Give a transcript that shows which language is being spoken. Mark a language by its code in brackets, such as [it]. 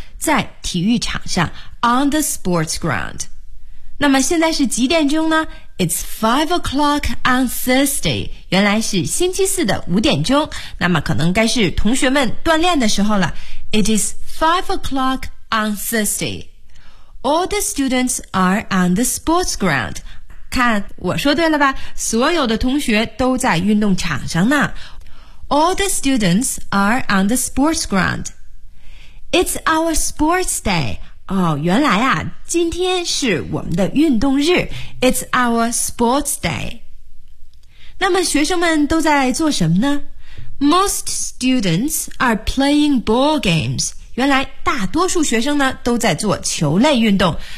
[zh] 在体育场上 [en] on the sports ground. [zh] 那么现在是几点钟呢？ [en] It's 5 o'clock on Thursday. [zh] 原来是星期四的五点钟。那么可能该是同学们锻炼的时候了。 [en] It is 5 o'clock on Thursday. All the students are on the sports ground. [zh] 看，我说对了吧？所有的同学都在运动场上呢。 [en] All the students are on the sports ground. It's our sports day. [zh] 哦，原来啊，今天是我们的运动日。 [en] It's our sports day. [zh] 那么学生们都在做什么呢？ [en] Most students are playing ball games. [zh] 原来大多数学生呢都在做球类运动。